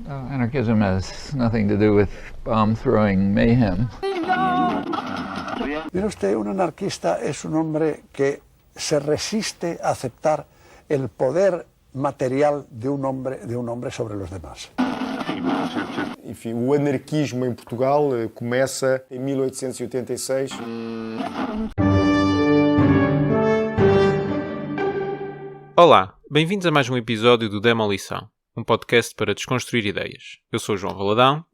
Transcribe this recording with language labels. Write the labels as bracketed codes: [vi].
[en] Anarchism has nothing to do with bomb-throwing mayhem. [es] Mire usted, un anarquista es un hombre que se resiste a aceptar el poder material de un hombre sobre los demás. [pt] Enfim, o anarquismo em Portugal começa em 1886. Olá, bem-vindos a mais um episódio do Demolição, um podcast para desconstruir ideias. Eu sou o João Valadão.